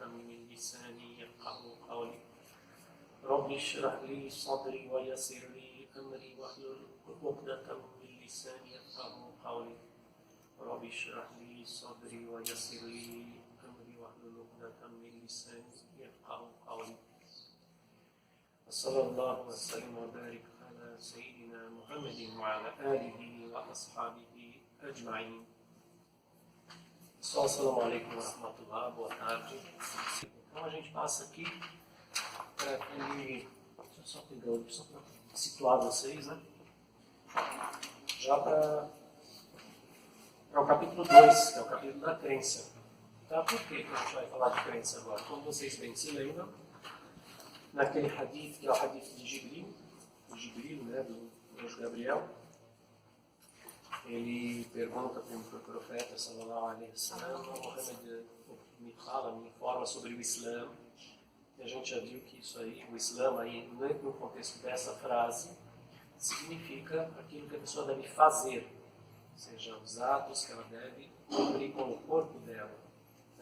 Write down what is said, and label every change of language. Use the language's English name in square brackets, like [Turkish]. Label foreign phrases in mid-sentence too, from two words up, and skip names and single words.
[Arabic] من لساني يفقهوا قولي رب اشرح لي صدري ويسر لي أمري واحلل عقدة من لساني يفقهوا قولي رب اشرح لي صدري ويسر لي أمري واحلل عقدة من لساني يفقهوا قولي صلى الله وسلم وبارك على سيدنا محمد وعلى آله وأصحابه أجمعين. Pessoal, السلام عليكم ورحمة الله, [Portuguese] boa tarde. Então a gente passa aqui para aquele... Deixa eu só pegar aqui, só para situar vocês, né? Já para o capítulo 2, que é o capítulo da crença. Tá? Por que a gente vai falar de crença agora? Como vocês bem se lembram, naquele hadith, que é o hadith de Jibril, né, do anjo Gabriel, ele pergunta para o profeta, [Arabic] صلى الله عليه وسلم, [Portuguese] Muhammad me fala, me informa sobre o Islã. E a gente já viu que isso aí, o Islã, aí, no contexto dessa frase, significa aquilo que a pessoa deve fazer, ou seja, os atos que ela deve cumprir com o corpo dela. Né?